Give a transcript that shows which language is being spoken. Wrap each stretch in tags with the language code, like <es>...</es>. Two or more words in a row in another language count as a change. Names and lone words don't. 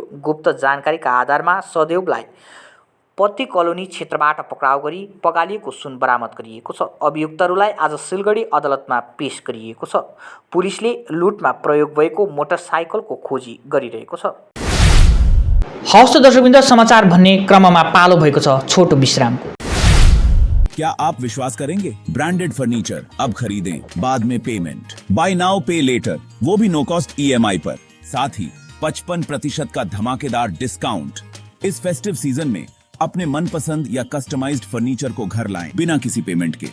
<ne>गुप्त जानकारीका आधारमा सदेवलाई पत्ती कलोनी क्षेत्रबाट पक्राउ गरी पगालिएको सुन बरामद गरिएको छ। अभियुक्तहरूलाई आज सिलगढी अदालतमा पेश गरिएको छ। पुलिसले लुटमा प्रयोग भएको मोटरसाइकलको खोजी गरिरहेको छ। हवस् त दर्शकवृन्द, समाचार भन्ने क्रममा पालो भएको छ छोटो विश्रामको।</ne> <hi>क्या आप विश्वास करेंगे?</hi> <en>branded furniture</en> <hi>अब खरीदें, बाद में पेमेंट,</hi> <en>buy now pay later,</en> <hi>वो भी</hi> <en>no cost EMI</en> <hi>पर, साथ ही 55% का धमाकेदार डिस्काउंट। इस</hi> <en>festive season</en> <hi>में अपने मनपसंद या</hi> <en>customized furniture</en> <hi>को घर लाएं बिना किसी पेमेंट के।</hi>